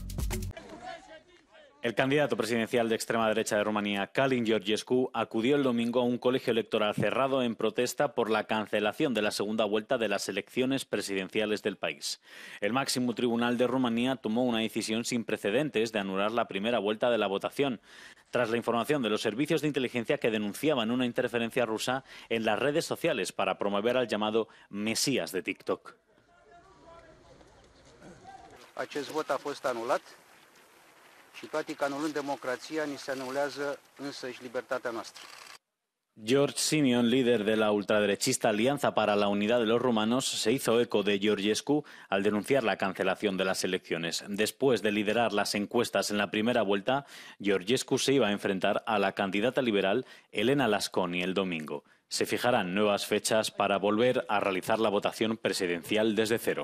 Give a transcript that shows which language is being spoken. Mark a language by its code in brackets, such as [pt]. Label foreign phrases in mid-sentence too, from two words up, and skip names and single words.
[es] El candidato presidencial de extrema derecha de Rumanía, Calin Georgescu, acudió el domingo a un colegio electoral cerrado en protesta por la cancelación de la segunda vuelta de las elecciones presidenciales del país. El máximo tribunal de Rumanía tomó una decisión sin precedentes de anular la primera vuelta de la votación, tras la información de los servicios de inteligencia que denunciaban una interferencia rusa en las redes sociales para promover al llamado Mesías de TikTok. [ro] Acest vot a fost anulat. Și toate că anulând democrația, ni se anulează însăși libertatea noastră. [es] George Simeon, líder de la ultraderechista Alianza para la Unidad de los Rumanos, se hizo eco de Georgescu al denunciar la cancelación de las elecciones. Después de liderar las encuestas en la primera vuelta, Georgescu se iba a enfrentar a la candidata liberal Elena Lasconi el domingo. Se fijarán nuevas fechas para volver a realizar la votación presidencial desde cero.